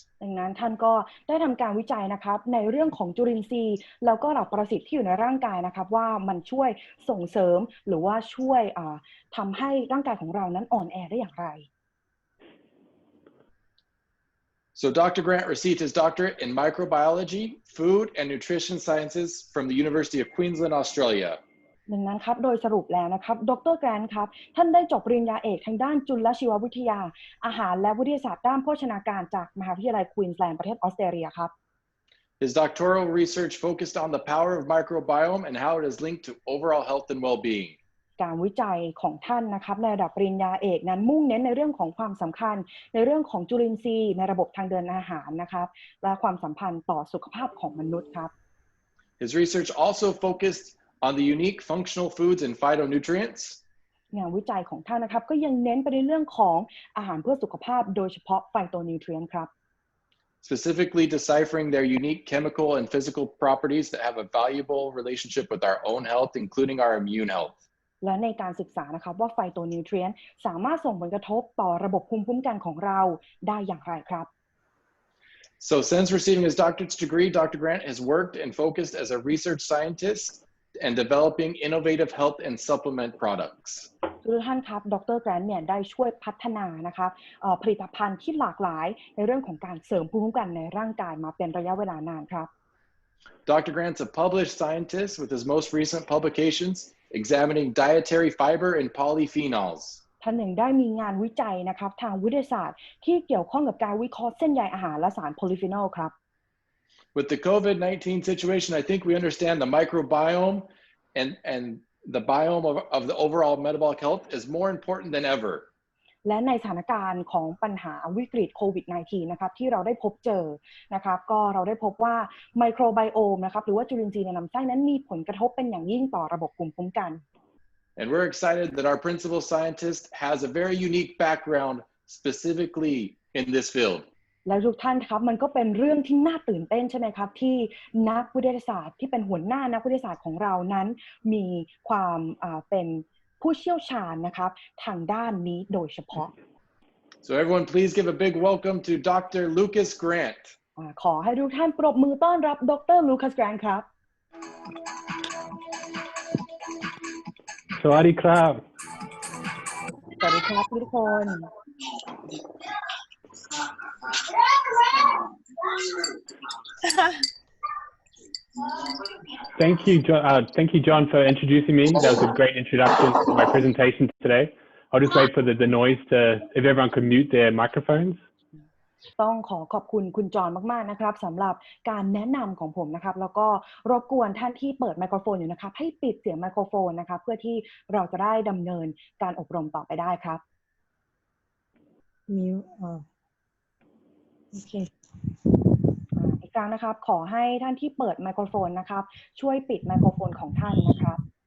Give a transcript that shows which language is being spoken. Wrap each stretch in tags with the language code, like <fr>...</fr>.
<th>ดังนั้นท่านก็ได้ทำการวิจัยนะครับในเรื่องของจุลินทรีย์แล้วก็เหล่าปรสิตที่อยู่ในร่างกายนะครับว่ามันช่วยส่งเสริมหรือว่าช่วยทำให้ร่างกายของเรานั้นอ่อนแอได้อย่างไร</th> <en>So Dr. Grant received his doctorate in microbiology, food, and nutrition sciences from the University of Queensland, Australia.</en> <th>ดังนั้นครับโดยสรุปแล้วนะครับดร.แกรนท์ครับท่านได้จบปริญญาเอกทางด้านจุลชีววิทยาอาหารและวิทยาศาสตร์ด้านโภชนาการจากมหาวิทยาลัยควีนส์แลนด์ประเทศออสเตรเลียครับ</th> <en>His doctoral research focused on the power of microbiome and how it is linked to overall health and well-being.</en> <th>การวิจัยของท่านนะครับในระดับปริญญาเอกนั้นมุ่งเน้นในเรื่องของความสำคัญในเรื่องของจุลินทรีย์ในระบบทางเดินอาหารนะครับและความสัมพันธ์ต่อสุขภาพของมนุษย์ครับ</th> <en>His research also focused on the unique functional foods and phytonutrients.</en> <th>งานวิจัยของท่านนะครับก็ยังเน้นไปในเรื่องของอาหารเพื่อสุขภาพโดยเฉพาะไฟโตนิวทรียนต์ครับ</th> <en>Specifically deciphering their unique chemical and physical properties that have a valuable relationship with our own health, including our immune health.</en> <th>และในการศึกษานะครับว่าไฟโตนิวทรียนต์สามารถส่งผลกระทบต่อระบบภูมิคุ้มกันของเราได้อย่างไรครับ</th> <en>So since receiving his doctorate's degree, Dr. Grant has worked and focused as a research scientist and developing innovative health and supplement products.</en> <th>ทุกท่านครับดร. แกรนท์เนี่ยได้ช่วยพัฒนานะครับผลิตภัณฑ์ที่หลากหลายในเรื่องของการเสริมภูมิคุ้มกันในร่างกายมาเป็นระยะเวลานานครับ</th> <en>Dr. Grant's a published scientist with his most recent publications examining dietary fiber and polyphenols.</en> <th>ท่านยังได้มีงานวิจัยนะครับทางวิทยาศาสตร์ที่เกี่ยวข้องกับการวิเคราะห์เส้นใยอาหารและสารโพลีฟีนอลครับ</th> <en>With the COVID-19 situation, I think we understand the microbiome and the biome of the overall metabolic health is more important than ever.</en> <th>และในสถานการณ์ของปัญหาวิกฤตโควิด -19 นะครับที่เราได้พบเจอนะครับก็เราได้พบว่าไมโครไบโอมนะครับหรือว่าจุลินทรีย์ในลำไส้นั้นมีผลกระทบเป็นอย่างยิ่งต่อระบบภูมิคุ้มกัน</th> <en>And we're excited that our principal scientist has a very unique background specifically in this field.</en> <th>และทุกท่านครับมันก็เป็นเรื่องที่น่าตื่นเต้นใช่ไหมครับที่นักวิทยาศาสตร์ที่เป็นหัวหน้านักวิทยาศาสตร์ของเรานั้นมีความเป็นผู้เชี่ยวชาญนะครับทางด้านนี้โดยเฉพาะ</th> <en>So everyone, please give a big welcome to Dr. Lucas Grant.</en> <th>ขอให้ทุกท่านปรบมือต้อนรับดร. ลูคัส แกรนท์ครับ สวัสดีครับ สวัสดีครับทุกคน</th> <en>Thank you, John, for introducing me. That was a great introduction to my presentation today. I'll just wait for the noise if everyone could mute their microphones.</en> <th>ต้องขอบคุณคุณจอห์นมากๆนะครับสำหรับการแนะนำของผมนะครับแล้วก็รบกวนท่านที่เปิดไมโครโฟนอยู่นะครับให้ปิดเสียงไมโครโฟนนะครับเพื่อที่เราจะได้ดำเนินการอบรมต่อไปได้ครับมิวโอเคอีกครั้งนะครับขอให้ท่านที่เปิดไมโครโฟนนะครับช่วยปิดไมโครโฟนของท่านนะครับ</th>